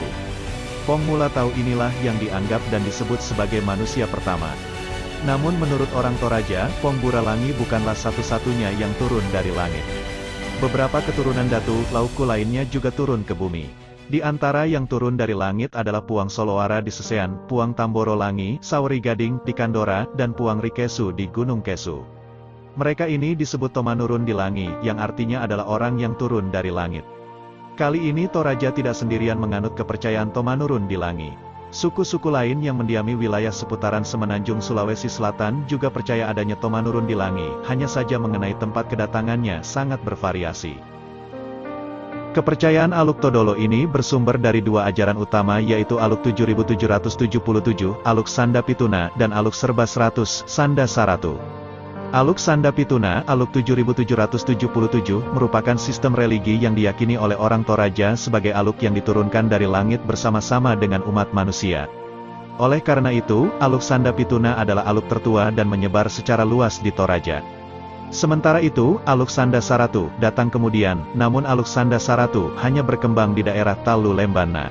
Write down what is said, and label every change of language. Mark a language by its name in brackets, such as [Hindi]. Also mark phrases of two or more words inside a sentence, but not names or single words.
[Indonesian] Pong Mulatau inilah yang dianggap dan disebut sebagai manusia pertama. Namun menurut orang Toraja, Pong Buralangi bukanlah satu-satunya yang turun dari langit. Beberapa keturunan Datu, Lauku lainnya juga turun ke bumi. Di antara yang turun dari langit adalah Puang Solowara di Sesean, Puang Tamboro Langi, Sauri Gading di Kandora, dan Puang Rikesu di Gunung Kesu. Mereka ini disebut Tomanurun di Langi, yang artinya adalah orang yang turun dari langit. Kali ini Toraja tidak sendirian menganut kepercayaan Tomanurun di Langi. Suku-suku lain yang mendiami wilayah seputaran Semenanjung Sulawesi Selatan juga percaya adanya Tomanurun di Langi, hanya saja mengenai tempat kedatangannya sangat bervariasi. Kepercayaan Aluk Todolo ini bersumber dari dua ajaran utama yaitu Aluk 7777, Aluk Sanda Pituna, dan Aluk Serba 100, Sanda Saratu. Aluk Sanda Pituna, Aluk 7777, merupakan sistem religi yang diyakini oleh orang Toraja sebagai aluk yang diturunkan dari langit bersama-sama dengan umat manusia. Oleh karena itu, Aluk Sanda Pituna adalah aluk tertua dan menyebar secara luas di Toraja. Sementara itu, Aluk Sanda Saratu datang kemudian, namun Aluk Sanda Saratu hanya berkembang di daerah Talu Lembana.